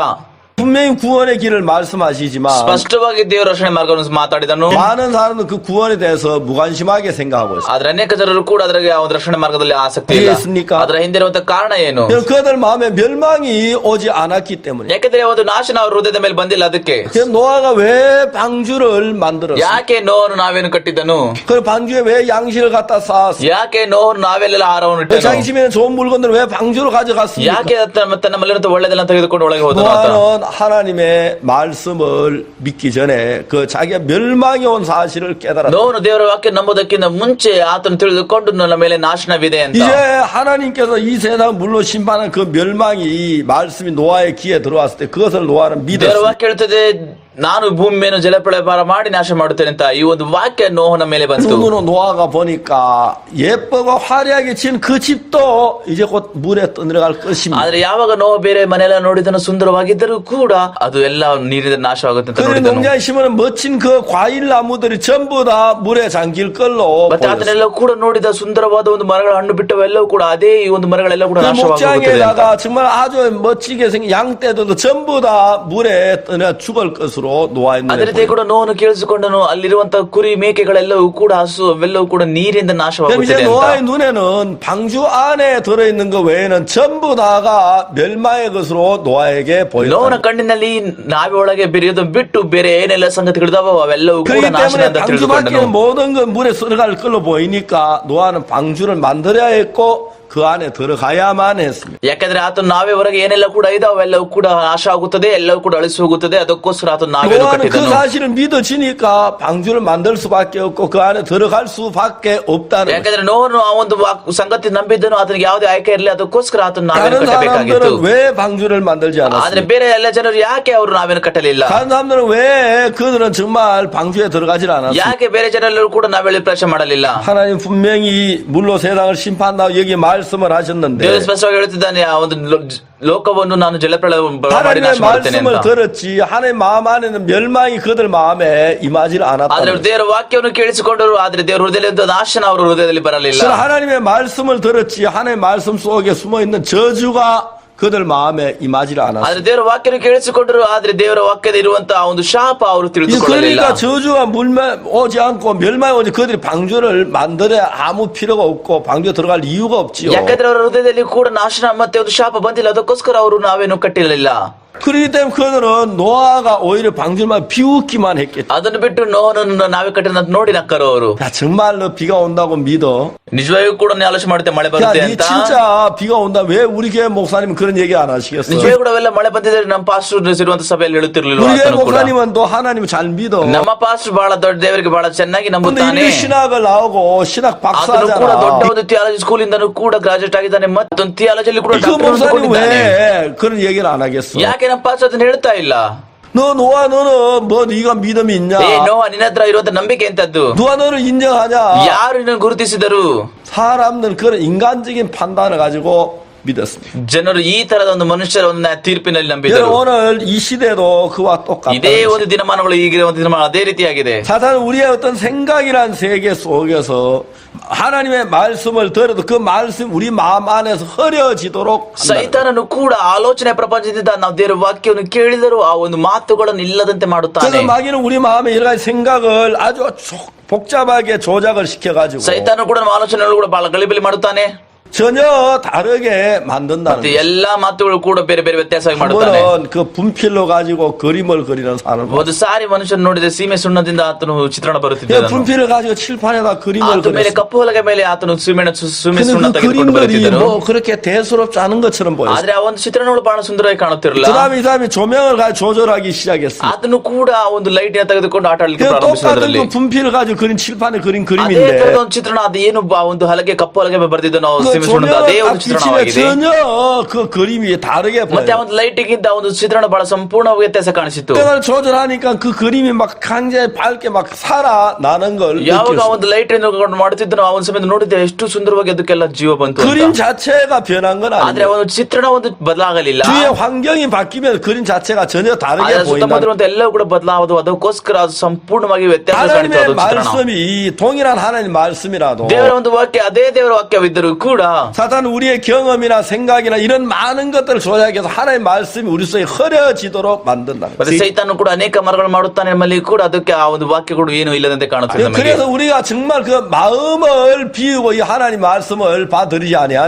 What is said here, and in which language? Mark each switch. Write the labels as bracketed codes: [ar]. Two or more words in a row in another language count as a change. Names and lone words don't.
[ko] 분명히 구원의 길을 말씀하시지만 [kn] ಸ್ಪಷ್ಟವಾಗಿ ದೇವರ ರಕ್ಷಣೆ ಮಾರ್ಗವನ್ನು ಮಾತಾಡಿದನು. [ko] 많은 사람은 그 구원에 대해서 무관심하게 생각하고 있어요. [kn] ಆದ್ರೆ ಅನೇಕ ಜನರು ಕೂಡ ಅದರ ಒಂದು ರಕ್ಷಣೆ ಮಾರ್ಗದಲ್ಲಿ ಆಸಕ್ತಿ ಇಲ್ಲ. [ko] 이해했습니까? [kn] ಅದರ ಹಿಂದಿರುವಂತ ಕಾರಣ ಏನು? [ko] 그들 마음에 멸망이 오지 않았기 때문에. [kn] ಯಾಕೆಂದ್ರೆ ಒಂದು ನಾಶನ ಅವ್ರ ಹೃದಯದ ಮೇಲೆ ಬಂದಿಲ್ಲ. ಅದಕ್ಕೆ [ko] 노아가 왜 방주를 만들었어요? [kn] ಯಾಕೆ ನೋಹನು ನಾವೇನು ಕಟ್ಟಿದ್ದನು? [ko] 그 방주에 왜 양식을 갖다 쌓았어요? [kn] ಯಾಕೆ ನೋಹನು 나ವೆಲ್ಲ ಆಹಾರವನ್ನು ಇಟ್ಟನು? [ko] 자기 집에는 좋은 물건들을 왜 방주로 가져갔습니까? [kn] ಯಾಕೆ ತನ್ನ ಮಲ್ಲಿರಂತ ಒಳ್ಳೆದೆಲ್ಲ ತೆಗೆದುಕೊಂಡು ಒಳಗೆ ಹೋದನು ಆತ? [ko] 노아는 하나님의 말씀을 믿기 전에 그 자기가 멸망이 온 사실을 깨달았다. [kn] ನೋಹನು ದೇವರ ವಾಕ್ಯ ನಂಬುವುದಕ್ಕಿಂತ ಮುಂಚೆ ಆತನು ತಿಳಿದುಕೊಂಡು ನನ್ನ ಮೇಲೆ ನಾಶನವಿದೆ ಅಂತ. [ko] 이제 하나님께서 이 세상 물로 심판한 그 멸망이 말씀이 노아의 귀에 들어왔을 때 그것을 노아는 [kn] ದೇವರ [ko] 믿었습니다. [kn] ವಾಕ್ಯ ಹೇಳ್ತದೆ, ನಾನು ಭೂಮಿ ಮೇಲೆ ಜಲಪ್ರಳಯ ಮಾಡಿ ನಾಶ ಮಾಡುತ್ತೇನೆ ಅಂತ ಈ ಒಂದು ವಾಕ್ಯ ನೋಹನ ಮೇಲೆ ಬಂತು. [ko] 눈으로 노아가 보니까 예쁘고 화려하게 지은 그 집도 이제 곧 물에 떠내려갈 것입니다. [kn] ಆದ್ರೆ ಯಾವಾಗ ನೋಹ ಬೇರೆ ಮನೆಯೆಲ್ಲ ನೋಡಿದನು ಸುಂದರವಾಗಿದ್ದರೂ ಕೂಡ ಅದು ಎಲ್ಲ ನೀರಿನ ನಾಶವಾಗುತ್ತೆ ಅಂತ [ko] 그리고 [kn] ನೋಡಿದನು. [ko] 농장에 심은 멋진 그 과일 나무들이 전부 다 물에 잠길 걸로 [kn] ಮತ್ತೆ [ko] 보였어요. [kn] ಅದನ್ನೆಲ್ಲ ಕೂಡ ನೋಡಿದ ಸುಂದರವಾದ ಒಂದು ಮರಗಳ ಹಣ್ಣು ಬಿಟ್ಟವೆಲ್ಲವೂ ಕೂಡ ಅದೇ ಈ ಒಂದು ಮರಗಳೆಲ್ಲ ಕೂಡ [ko] 그 [kn] ನಾಶವಾಗುತ್ತದೆ ಅಂತ. [ko] 목장에다가 정말 아주 멋지게 생긴 양떼들도 전부 다 물에 떠내 죽을 것으로 노아의 [kn] ಅದೇ [ko] 눈에 [kn] ರೀತಿ [ko] 보여요. [kn] ಕೂಡ ನೋವನ್ನು ಕೇಳಿಸಿಕೊಂಡನು ಅಲ್ಲಿರುವಂತಹ ಕುರಿ ಮೇಕೆಗಳೆಲ್ಲವೂ ಕೂಡ ಹಸು ಅವೆಲ್ಲವೂ ಕೂಡ ನೀರಿಂದ [ko] 그럼 [kn] ನಾಶವಾಗುತ್ತದೆ [ko] 이제 [kn] ಅಂತ. [ko] 노아의 눈에는 방주 안에 들어있는 것 외에는 전부 다가 멸망의 것으로 노아에게 [kn] ನೋವನ [ko] 보였다. [kn] ಕಣ್ಣಿನಲ್ಲಿ ನಾವೇ ಒಳಗೆ ಬೆರೆಯೋದು ಬಿಟ್ಟು ಬೇರೆ ಏನೆಲ್ಲ ಸಂಗತಿಗಳಿದಾವೋ ಅವೆಲ್ಲವೂ ಕೂಡ [ko] 그렇기 [kn] ನಾಶನ [ko] 때문에 [kn] ಅಂತ [ko] 방주 [kn] ತಿಳಿದುಕೊಂಡನು. [ko] 밖에는 모든 건 물에 들어갈 걸로 보이니까 노아는 방주를 만들어야 했고 그 안에 들어가야만 했습니다. [kn] ಯಾಕಂದ್ರೆ ಆತನು ನಾವೇ ಹೊರಗೆ ಏನೆಲ್ಲ ಕೂಡ ಇದಾವೆ ಅವೆಲ್ಲವೂ ಕೂಡ ನಾಶ ಆಗುತ್ತದೆ ಎಲ್ಲವೂ ಕೂಡ ಅಳಿಸಿ ಹೋಗುತ್ತದೆ ಅದಕ್ಕೋಸ್ಕರ ಆತನು ನಾವೇ [ko] 노아는 그 [kn] ಕಟ್ಟಿದನು. [ko] 사실을 믿어지니까 방주를 만들 수밖에 없고 그 안에 들어갈 수밖에 없다는 거예요. [kn] ಯಾಕಂದ್ರೆ ನೋವನ್ನು ಆ ಒಂದು ಸಂಗತಿ ನಂಬಿದ್ದನು ಅದಕ್ಕೆ ಯಾವುದೇ ಆಯ್ಕೆ ಇರಲಿ ಅದಕ್ಕೋಸ್ಕರ ಆತನು ನಾವೇನು [ko] 다른 [kn] ಕಟ್ಟಬೇಕಾಗಿತ್ತು. [ko] 사람들은 왜 방주를 만들지 [kn] ಆದ್ರೆ [ko] 않았습니까? [kn] ಬೇರೆ ಎಲ್ಲ ಜನರು ಯಾಕೆ ಅವರು ನಾವೇನು ಕಟ್ಟಲಿಲ್ಲ? [ko] 다른 사람들은 왜 그들은 정말 방주에 들어가질 않았습니까? [kn] ಯಾಕೆ ಬೇರೆ ಜನರೆಲ್ಲರೂ ಕೂಡ ನಾವೆಲ್ಲಿ ಪ್ರವೇಶ ಮಾಡಲಿಲ್ಲ? [ko] 하나님 분명히 물로 세상을 심판한다고 여기 말씀을 하셨는데 [kn] ದೇವರು ಸ್ಪಷ್ಟವಾಗಿ ಹೇಳುತ್ತಿದ್ದಾನೆ ಆ ಒಂದು ಲೋಕವನ್ನು ನಾನು ಜಲಪ್ರಳಯ ಮಾಡಿ [ko] 하나님의 [kn] ನಾಶ ಮಾಡುತ್ತೇನೆ [ko] 말씀을 [kn] ಅಂತ. [ko] 들었지 하나님 마음 안에는 멸망이 그들 마음에 임하지 [kn] ಆದ್ರೆ [ko] 않았다. [kn] ದೇವರ ವಾಕ್ಯವನ್ನು ಕೇಳಿಸಿಕೊಂಡರು ಆದ್ರೆ ದೇವರ ಹೃದಯದಲ್ಲಿ ನಾಶನ ಅವರ ಹೃದಯದಲ್ಲಿ ಬರಲಿಲ್ಲ. [ko] 하나님의 말씀을 들었지 하나님의 말씀 속에 숨어 있는 저주가 그들 마음에 임하지 않았다. [kn] ಆದ್ರೆ ದೇವರ ವಾಕ್ಯವನ್ನು ಕೇಳಿಸಿಕೊಂಡರು ಆದ್ರೆ ದೇವರ ವಾಕ್ಯದ ಇರುವಂತಹ ಒಂದು ಶಾಪ ಅವರು ತಿಳಿದುಕೊಳ್ಳಲಿಲ್ಲ. [ko] 그러니까 저주가 물면 오지 않고 멸망이 오지 그들이 방주를 만들어야 아무 필요가 없고 방주에 들어갈 이유가 없지요. [kn] ಯಾಕಂದ್ರೆ ಅವರ ಹೃದಯದಲ್ಲಿ ಕೂಡ ನಾಶನ ಮತ್ತೆ ಒಂದು ಶಾಪ ಬಂದಿಲ್ಲ ಅದಕ್ಕೋಸ್ಕರ ಅವರು ನಾವೇನು ಕಟ್ಟಿರಲಿಲ್ಲ. [ko] 그렇기 때문에 그들은 노아가 오히려 방주만 비웃기만 했겠죠. [kn] ಅದನ್ನು ಬಿಟ್ಟು ನೋವನ್ನು ನಾವೇ ಕಟ್ಟಿದ ನೋಡಿ ನಕ್ಕರು ಅವರು. [ko] 야 정말로 비가 온다고 믿어? [kn] ನಿಜವಾಗಿಯೂ ಕೂಡ ನೀವು ಆಲೋಚನೆ ಮಾಡುತ್ತೆ ಮಳೆ [ko] 야, [kn] ಬರುತ್ತೆ [ko] 니 [kn] ಅಂತ. [ko] 진짜 비가 온다. 왜 우리 교회 목사님은 그런 얘기 안 하시겠어? [kn] ನಿಜವಾಗಿಯೂ ಕೂಡ ಅವೆಲ್ಲ ಮಳೆ ಬಂದಿದ್ರೆ ನಮ್ಮ ಪಾಸ್ಟರ್ ಇರುವಂತ ಸಭೆಯಲ್ಲಿ ಹೇಳುತ್ತಿರಲಿಲ್ಲ. [ko] 우리 교회 [kn] ಆತನು ಕೂಡ [ko] 목사님은 또 하나님을 잘 믿어. [kn] ನಮ್ಮ ಪಾಸ್ಟರ್ ಬಹಳ ದೊಡ್ಡ ದೇವರಿಗೆ ಬಹಳ ಚೆನ್ನಾಗಿ [ko] 근데 [kn] ನಂಬುತ್ತಾನೆ. [ko] 인류 신학을 나오고 신학 [kn] ಆತನು ಕೂಡ ದೊಡ್ಡ [ko] 박사잖아. [kn] ಒಂದು [en] theology school [kn] ಇಂದನೂ ಕೂಡ ಗ್ರಾಜುಯೇಟ್ ಆಗಿದ್ದಾನೆ ಮತ್ತೊಂದು ಥಿಯಾಲಜಿಯಲ್ಲಿ ಕೂಡ [ko] 그 [kn] ಡಾಕ್ಟರೇಟ್ [ko] 목사님 [kn] ಕೊಂಡಿದ್ದಾನೆ. [ko] 왜 그런 얘기를 안 하겠어? [kn] ಯಾಕೆ ನಮ್ಮ ಪಾಸ್ಟರ್ ಅದನ್ನ ಹೇಳ್ತಾ ಇಲ್ಲ? [ko] 너 노아 너는 뭐 네가 믿음이 있냐? [kn] ಏ ನೋವ ನಿನ್ನ ಹತ್ರ ಇರುವಂತ ನಂಬಿಕೆ ಎಂತದ್ದು? [ko] 누가 너를 인정하냐? [kn] ಯಾರು ನಿನ್ನನ್ನು ಗುರುತಿಸಿದರು? [ko] 사람들 그런 인간적인 판단을 가지고 믿었습니다. [kn] ಜನರು ಈ ತರದ ಒಂದು ಮನುಷ್ಯರ ಒಂದು ತೀರ್ಪಿನಲ್ಲಿ ನಂಬಿದರು. [ko] 여러분 오늘 이 시대도 그와 똑같다. [kn] ಇದೇ ಒಂದು ದಿನಮಾನಗಳು ಈಗಿನ ಒಂದು ದಿನಮಾನ ಅದೇ ರೀತಿಯಾಗಿದೆ. [ko] 사탄은 우리의 어떤 생각이란 세계 속에서 하나님의 말씀을 들어도 그 말씀 우리 마음 안에서 흐려지도록 한다. [kn] ಸೈತಾನನು ಕೂಡ ಆಲೋಚನೆ ಪ್ರಪಂಚದಿಂದ ನಾವು ದೇವರ ವಾಕ್ಯವನ್ನು ಕೇಳಿದರೂ ಆ ಒಂದು ಮಾತುಗಳನ್ನು ಇಲ್ಲದಂತೆ ಮಾಡುತ್ತಾನೆ. [ko] 그래서 마귀는 우리 마음에 여러 가지 생각을 아주 복잡하게 조작을 시켜가지고 [kn] ಸೈತಾನ ಕೂಡ ನಮ್ಮ ಆಲೋಚನೆಗಳು ಕೂಡ ಬಹಳ ಗಲಿಬಿಲಿ ಮಾಡುತ್ತಾನೆ. [ko] 전혀 다르게 만든다는 [kn] ಮತ್ತೆ [ko] 거예요. [kn] ಎಲ್ಲಾ ಮಾತುಗಳು ಕೂಡ ಬೇರೆ ಬೇರೆ ವ್ಯತ್ಯಾಸವಾಗಿ ಮಾಡುತ್ತಾನೆ. [ko] 한번은 그 분필로 가지고 그림을 그리는 사람. [kn] ಒಂದು ಸಾರಿ ಮನುಷ್ಯನ ನೋಡಿದ್ರೆ ಸೀಮೆ ಸುಣ್ಣದಿಂದ ಆತನು ಚಿತ್ರಣ [ko] 그 [kn] ಬರುತ್ತಿದ್ದನು. [ko] 분필을 가지고 칠판에다 그림을 [kn] ಆತ ಮೇಲೆ [ko] 그렸어요. [kn] ಕಪ್ಪು ಹೊಲಗೆ ಮೇಲೆ ಆತನು ಸೀಮೆ ಸುಣ್ಣ [ko] 근데 그 [kn] ತೆಗೆದುಕೊಂಡು [ko] 그림들이 [kn] ಬರುತ್ತಿದ್ದನು. [ko] 뭐 그렇게 대수롭지 않은 것처럼 보였어요. [kn] ಆದ್ರೆ ಆ ಒಂದು ಚಿತ್ರಣಗಳು ಬಹಳ ಸುಂದರವಾಗಿ ಕಾಣುತ್ತಿರಲಿಲ್ಲ. [ko] 그다음에 이 사람이 조명을 가지고 조절하기 시작했어요. [kn] ಆತನು ಕೂಡ ಆ ಒಂದು ಲೈಟ್ ತೆಗೆದುಕೊಂಡು ಆಟ ಆಡಲಿಕ್ಕೆ [ko] 그 [kn] ಪ್ರಾರಂಭಿಸಿದ್ರಲ್ಲಿ [ko] 똑같은 그 분필을 가지고 그린 칠판에 그린 [kn] ಅದೇ [ko] 그림인데 [kn] ತರದ ಒಂದು ಚಿತ್ರಣ ಅದು ಏನು ಆ ಒಂದು ಹಲಗೆ ಕಪ್ಪು ಹಲಗೆ ಬರೆದಿದ್ದನು [ko] 그 [kn] ಸೀಮೆ ಸುಣ್ಣದ ಅದೇ [ko] 조명을 [kn] ಒಂದು [ko] 딱 [kn] ಚಿತ್ರಣವಾಗಿದೆ. [ko] 비치면 전혀 그 그림이 다르게 [kn] ಮತ್ತೆ ಆ [ko] 보여요. [kn] ಒಂದು ಲೈಟಿಗಿಂತ ಒಂದು ಚಿತ್ರಣ ಬಹಳ ಸಂಪೂರ್ಣ ವ್ಯತ್ಯಾಸ ಕಾಣಿಸಿತ್ತು. [ko] 그걸 조절하니까 그 그림이 막 굉장히 밝게 막 살아나는 걸 [kn] ಯಾವಾಗ ಆ [ko] 느꼈어요. [kn] ಒಂದು ಲೈಟ್ ಮಾಡುತ್ತಿದ್ದನೋ ಆ ಒಂದು ಸಮಯದ ನೋಡಿದ್ರೆ ಎಷ್ಟು ಸುಂದರವಾಗಿ ಅದಕ್ಕೆಲ್ಲ ಜೀವ ಬಂತು ಅಂತ. [ko] 그림 자체가 변한 건 [kn] ಆದ್ರೆ [ko] 아니에요. [kn] ಒಂದು ಚಿತ್ರಣ ಒಂದು ಬದಲಾಗಲಿಲ್ಲ. [ko] 주위의 환경이 바뀌면 그림 자체가 전혀 다르게 [kn] ಆದ್ರೆ [ko] 보인다. [kn] ಸುತ್ತಮುತ್ತಲಿರುವಂತ ಎಲ್ಲವೂ ಕೂಡ ಬದಲಾವದು ಅದಕ್ಕೋಸ್ಕರ ಅದು ಸಂಪೂರ್ಣವಾಗಿ ವ್ಯತ್ಯಾಸ ಕಾಣಿತು [ko] 하나님의 [kn] ಅದು ಚಿತ್ರಣ. [ko] 말씀이 동일한 하나님 말씀이라도 [kn] ದೇವರ ಒಂದು ವಾಕ್ಯ ಅದೇ ದೇವರ ವಾಕ್ಯವಿದ್ದರೂ ಕೂಡ [ko] 사탄 우리의 경험이나 생각이나 이런 많은 것들을 조작해서 하나님의 말씀이 우리 속에 흐려지도록 만든다. [kn] ಮತ್ತೆ ಸೈತಾನು ಕೂಡ ಅನೇಕ ಮರಗಳು ಮಾಡುತ್ತಾನೆ ನಮ್ಮಲ್ಲಿ ಕೂಡ ಅದಕ್ಕೆ ಆ ಒಂದು ವಾಕ್ಯಗಳು ಏನು ಇಲ್ಲದಂತೆ ಕಾಣುತ್ತದೆ ನಮಗೆ. [ko] 그래서 우리가 정말 그 마음을 비우고 이 하나님 말씀을 받들이지 아니하면